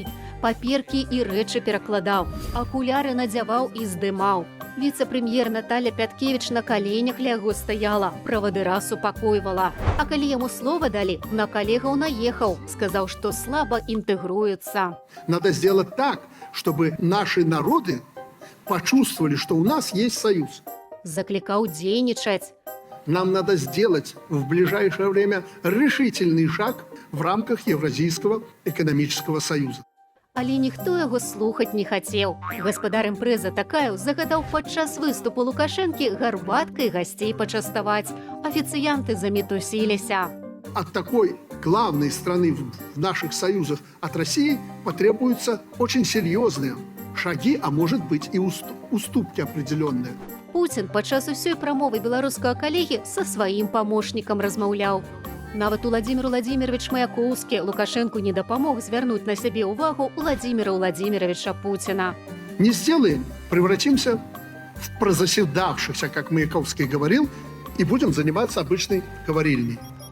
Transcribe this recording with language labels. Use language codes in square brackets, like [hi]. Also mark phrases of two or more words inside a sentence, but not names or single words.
[be] Паперкі і рэчы перакладаў. Акуляры надзяваў і здымаў. Віцэ-прэм'ер Наталя Пяткевіч на каленях ля яго стаяла, правадыра супакойвала. А калі яму слова далі, на калегаў наехаў, сказаў, што слаба інтэгруецца. [ru] Надо сделать так, чтобы наши народы почувствовали, что у нас есть союз. [be] Заклікаў дзейнічаць. [ru] Нам надо сделать в ближайшее время решительный шаг в рамках Евразийского экономического союза. [be] Але ніхто яго слухаць не хацеў. Гаспадар імпрэза Такаеў загадаў падчас выступу Лукашэнкі гарбаткай гасцей пачаставаць. Афіцыянты замітусіліся. [ru] От такой главной страны в наших союзах от России потребуются очень серьезные шаги, а может быть и уступки определенные. [be] Пуцін падчас усёй прамовы беларускага калегі са сваім памочнікам размаўляў. Нават Уладзімір Уладзімірович Маяковскі Лукашэнку не дапамог звярнуць на сябе ўвагу Уладзіміра Уладзіміровича Пуціна. [ru] Не сделаем, превратимся в прозаседавшихся, как Маяковский говорил, и будем заниматься обычной говорильней.